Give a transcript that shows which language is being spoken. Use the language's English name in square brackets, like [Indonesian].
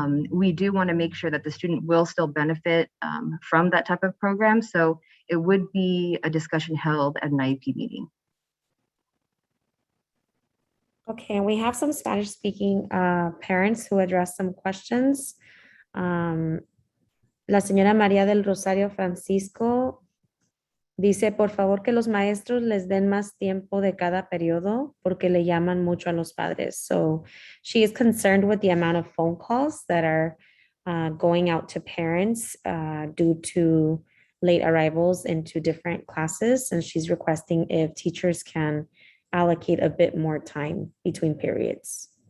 [English] We do want to make sure that the student will still benefit from that type of program. So it would be a discussion held at an IEP meeting. Okay, and we have some Spanish-speaking parents who addressed some questions. [Spanish] La señora María del Rosario Francisco dice, por favor, que los maestros les den más tiempo de cada periodo porque le llaman mucho a los padres. [English] So she is concerned with the amount of phone calls that are going out to parents due to late arrivals into different classes. And she's requesting if teachers can allocate a bit more time between periods.